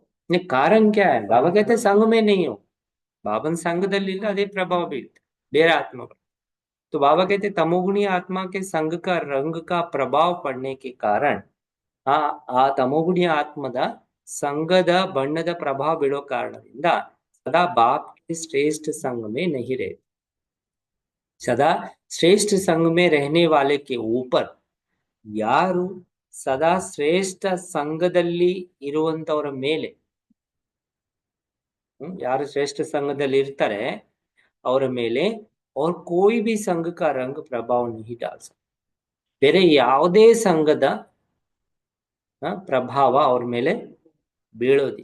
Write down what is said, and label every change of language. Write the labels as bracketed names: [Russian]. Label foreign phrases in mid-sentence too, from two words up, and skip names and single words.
[Hindi] ये कारण क्या है? बाबा कहते संग में नहीं हो, बाबन [Kannada] ಸಂಘದಲ್ಲಿಲ್ಲ, ಅದೇ ಪ್ರಭಾವ ಬೀಳುತ್ತೆ ಬೇರೆ ಆತ್ಮಗಳು. [Hindi] तो बाबा कहते तमोगुणी आत्मा के संग का रंग का प्रभाव पड़ने के कारण [Kannada] ಆ ಆ ತಮೋಗುಣಿ ಆತ್ಮದ ಸಂಘದ ಬಣ್ಣದ ಪ್ರಭಾವ ಬೀಳೋ ಕಾರಣದಿಂದ [Hindi] सदा बाप के श्रेष्ठ संग में नहीं रहे, सदा श्रेष्ठ संग में रहने वाले के ऊपर, [Kannada] ಯಾರು ಸದಾ ಶ್ರೇಷ್ಠ ಸಂಘದಲ್ಲಿ ಇರುವಂತವರ ಮೇಲೆ, ಯಾರು ಶ್ರೇಷ್ಠ ಸಂಘದಲ್ಲಿ ಇರ್ತಾರೆ ಅವರ ಮೇಲೆ [Hindi] और कोई भी संघ का रंग प्रभाव नहीं डाल सकता, [Kannada] ಬೇರೆ ಯಾವುದೇ ಸಂಘದ ಪ್ರಭಾವ ಅವ್ರ ಮೇಲೆ ಬೀಳೋದಿಲ್ಲ.